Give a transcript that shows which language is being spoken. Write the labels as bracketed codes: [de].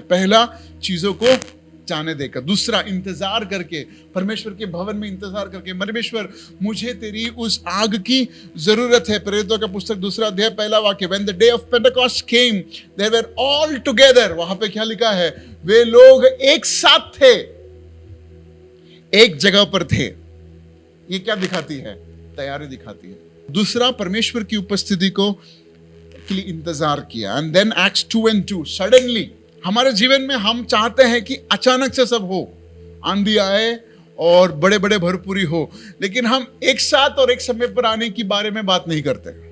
[hi] पहला, चीजों को जाने देकर। दूसरा, इंतजार करके, परमेश्वर के भवन में इंतजार करके, परमेश्वर मुझे तेरी उस आग की जरूरत है। प्रेरितों का पुस्तक 2 अध्याय 1 वाक्य, [en] When the day of Pentecost came, they were all together। [hi] वहां पे क्या लिखा है? वे लोग एक साथ थे, एक जगह पर थे। ये क्या दिखाती है? तैयारी दिखाती है। दूसरा, परमेश्वर की उपस्थिति को के लिए इंतजार किया। एंड देन Acts 2:2, सडनली हमारे जीवन में हम चाहते हैं कि अचानक से सब हो, आंधी आए और बड़े बड़े भरपूरी हो, लेकिन हम एक साथ और एक समय पर आने की बारे में बात नहीं करते।